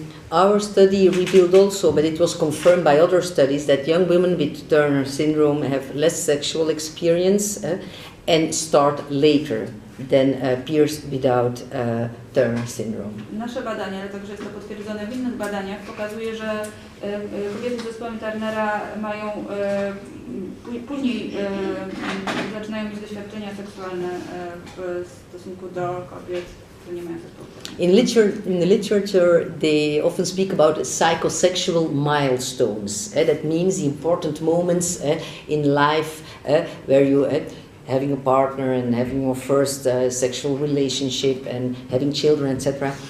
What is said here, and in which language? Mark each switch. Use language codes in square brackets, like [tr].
[en] Our study revealed also, but it was confirmed by other studies, that young women with Turner syndrome have less sexual experience and start later than peers without Turner syndrome. [pl] Nasze badania, ale także jest to potwierdzone w innych badaniach, pokazuje, że kobiety z zespołem Turnera mają później zaczynają mieć doświadczenia seksualne w stosunku do kobiet, które nie mają zespołu Turnera. [en] In the literature, they often speak about psychosexual milestones. That means the important moments in life where you having a partner and having your first sexual relationship and having children, etc.